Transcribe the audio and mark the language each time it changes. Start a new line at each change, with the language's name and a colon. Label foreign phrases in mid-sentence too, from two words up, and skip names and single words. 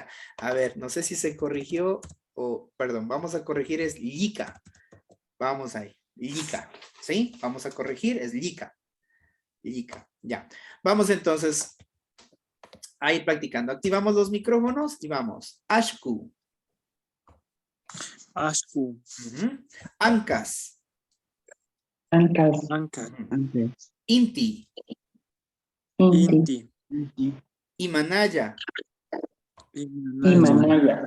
Spanish: A ver, no sé si se corrigió o, perdón, vamos a corregir, es Llica. Vamos ahí, Llica. ¿Sí? Vamos a corregir, es Llica. Llica, ya. Vamos entonces a ir practicando. Activamos los micrófonos y vamos. Ashku. Ashku. Ancas. Ancas. Anca. Inti. Inti. Imanaya. Imanaya.